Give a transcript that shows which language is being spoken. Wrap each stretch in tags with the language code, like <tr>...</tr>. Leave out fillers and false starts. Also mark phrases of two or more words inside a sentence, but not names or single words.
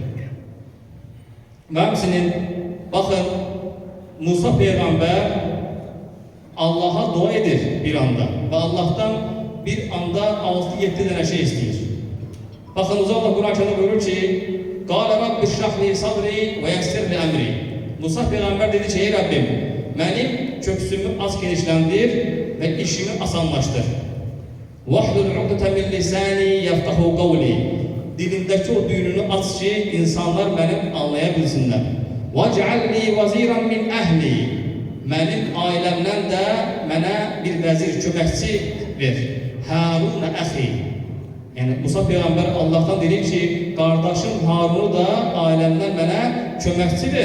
<az>Və həmçinin, baxın, Musa Peyğəmbər Allah'a dua edir bir anda və Allah'tan bir anda 6-7 dənə şey istəyir. Baxın, Allah Quran-ı Kərimdə buyurur ki,</az> <ar>قال رب اشرح لي صدري ويسر لي أمري.</ar> <az>Musa Peyğəmbər dedi ki, ey Rabbim, mənim köksümü az genişləndir və işimi asanlaşdır.</az> <ar>واحلل عقدة من لساني يفقهوا قولي.</ar> <az>Dilimdəki o düyününü aç ki, insanlar mənim anlaya bilsinlər.</az> <ar>واجعل لي وزيرا من أهلي.</ar> <az>Mənim ailəmdən də mənə bir vəzir, köməkçi ver.</az> <ar>Harun əxi.</ar> <az>Yəni Musa peyğəmbər Allahdan deyir ki, qardaşım Harunu da ailəmdən mənə köməkçi ver.</az>